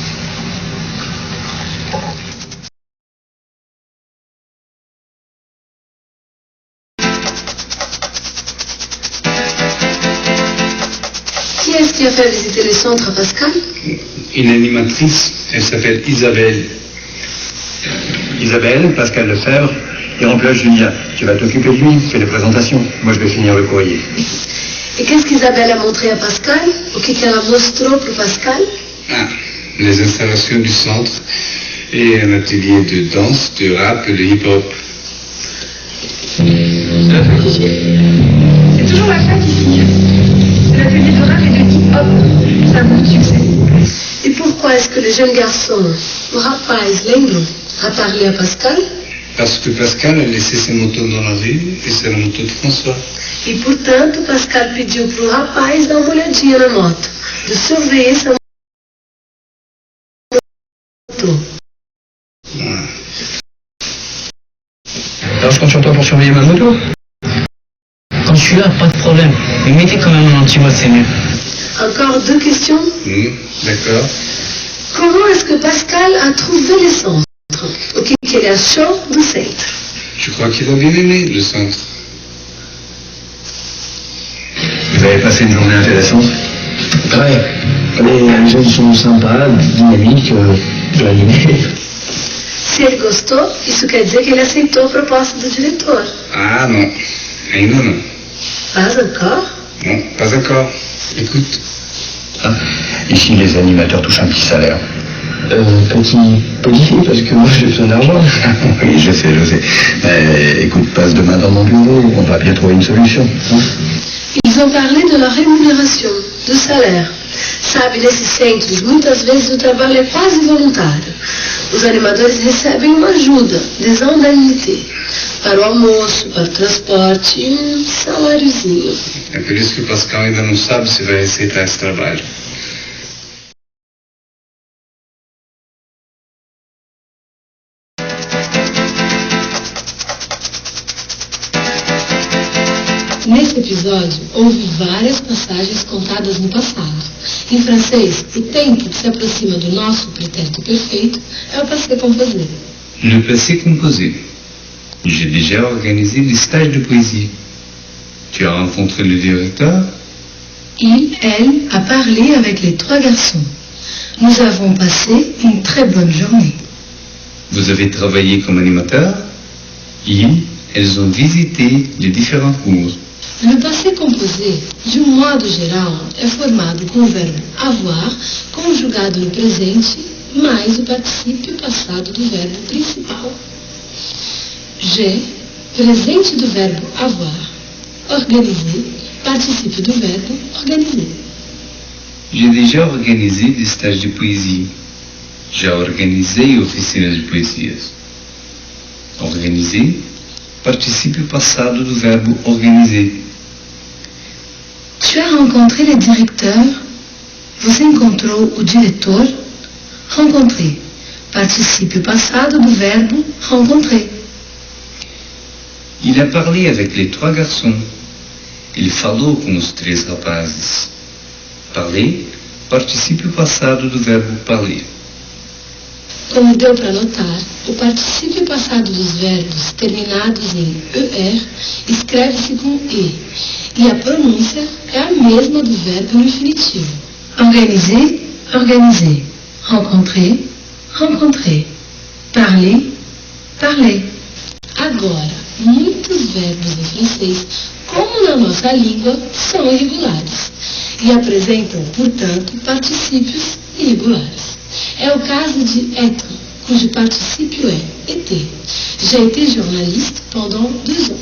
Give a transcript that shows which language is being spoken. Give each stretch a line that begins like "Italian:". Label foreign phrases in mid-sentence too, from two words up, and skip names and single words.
French: Qui est-ce qui a fait visiter le centre à Pascal? Une animatrice, elle s'appelle Isabelle. Isabelle, Pascal Lefebvre, il remplace Julien. Tu vas t'occuper de lui, fais les présentations. Moi, je vais finir le courrier. Et qu'est-ce qu'Isabelle a montré à Pascal?
Portuguese: O que ela mostrou para Pascal?
French: Ah, les installations du centre et un atelier de danse, de rap et de hip-hop. C'est toujours la fête ici. C'est l'atelier de rap et de hip-hop. C'est un coup de succès. Et pourquoi est-ce que le jeune garçon,
Portuguese: o rapaz, lembra,
French: a parlé à Pascal? Parce que Pascal a laissé ses motos dans la rue et c'est la moto de François.
Portuguese: E, portanto, Pascal pediu para o rapaz dar uma olhadinha na moto,
French: de surveiller
Portuguese: essa moto.
French: Alors je compte sur toi pour surveiller ma moto. Quand je suis là, pas de problème. Mais mettez quand même un anti-watt, c'est mieux. Encore 2 questions. D'accord. Comment est-ce que Pascal a trouvé le centre? O que ele achou do centre? Je crois qu'il a bien aimé le centre. Vous avez passé une journée intéressante? Ouais. Les jeunes sont sympas, dynamiques, animés.
Portuguese: Se ele gostou, isso quer dizer que ele aceitou a proposta do diretor. Ah non, ainda non.
French: Pas encore? Non, pas encore. Écoute, Hein. Ici, les animateurs touchent un petit salaire. Petit, parce que moi j'ai besoin d'argent. Oui, je sais. Écoute, passe demain dans mon bureau, on va bien trouver une solution. Hein.
Portuguese: Eles vão
French: parler de la rémunération,
Portuguese: do salário. Sabe, nesses centros, muitas vezes o trabalho é quase voluntário. Os animadores recebem uma ajuda,
French: des indemnités,
Portuguese: para o almoço, para o transporte e saláriozinho. é por isso que o Pascal ainda não sabe se vai aceitar esse trabalho. Nesse episódio, houve várias passagens contadas no passado. Em francês, o tempo que se aproxima do nosso pretérito perfeito é o
French: passé composé. Le passé composé. J'ai déjà organisé des stages de poésie. Tu as rencontré le directeur? Il, elle, a parlé avec les 3 garçons. Nous avons passé une très bonne journée. Vous avez travaillé comme animateur? Elles ont visité les différents cours. Le passé composé,
Portuguese: de um modo geral, é formado com o verbo avoir, conjugado no presente, mais o particípio passado do verbo principal. J'ai, presente do verbo avoir. Organiser, particípio do verbo organiser.
French: J'ai déjà organisé des stages de poésie.
Portuguese: Já organisei oficinas de poesias. Organiser, particípio passado do verbo organiser.
French: Tu as rencontré le directeur?
Portuguese: Você encontrou o diretor? Rencontrer. Particípio passado do verbo rencontrer.
French: Il a parlé avec les 3 garçons.
Portuguese: Il falou com os 3 rapazes. Parler, particípio passado do verbo parler. Como deu para notar, o particípio passado dos verbos terminados em ER escreve-se com E, e a pronúncia é a mesma do verbo no infinitivo.
French: Organiser, organiser. Rencontrer, rencontrer. Parler, parler.
Portuguese: Agora, muitos verbos em francês como na nossa língua, são irregulares e apresentam, portanto, particípios irregulares. É o caso de être, cujo particípio é été.
French: J'ai été journaliste pendant 2 ans.